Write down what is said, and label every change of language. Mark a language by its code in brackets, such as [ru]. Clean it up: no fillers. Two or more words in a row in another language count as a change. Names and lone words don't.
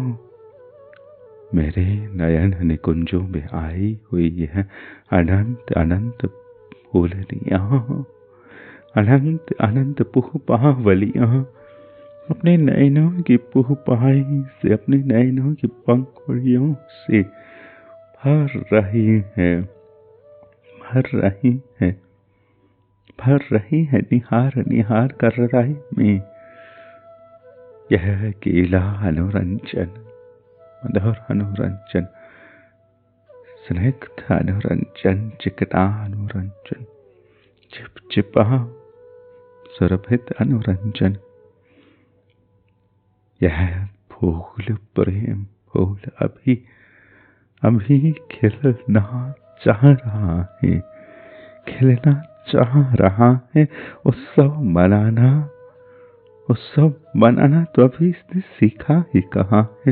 [hi] मेरे नयन निकुंजों में आई हुई है अनंत अनंत फूलनियाँ, अनंत अनंत पुष्पावलियाँ अपने नयनों की पुष्पाई से, अपने नयनों की पंखुड़ियों से भर रही है, भर रही है, भर रही है निहार निहार कर हृदय में। यह केला अनुरंजन, मधुर अनुरंजन, स्निग्ध अनुरंजन, चिकना अनुरंजन, चिपचिपा सुरभित अनुरंजन। यह फूल प्रेम फूल अभी अभी खिलना चाह रहा है, खिलना चाह रहा है। उत्सव मनाना तो अभी इसने सीखा ही कहाँ है।